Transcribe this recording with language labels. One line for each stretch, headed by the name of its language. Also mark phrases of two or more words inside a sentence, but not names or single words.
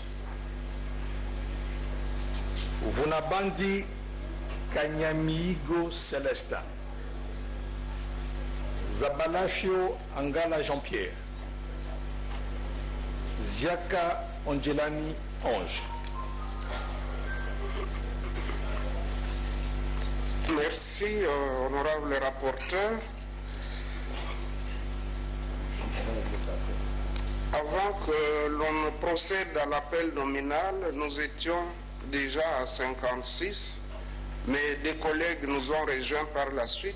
French: Vunabandi Kanyamigo Celesta. Zabalafio Angala Jean-Pierre. Ziaka Angelani Ange. Merci, honorable rapporteur. Avant que l'on ne procède à l'appel nominal, nous étions déjà à 56, mais des collègues nous ont rejoints par la suite.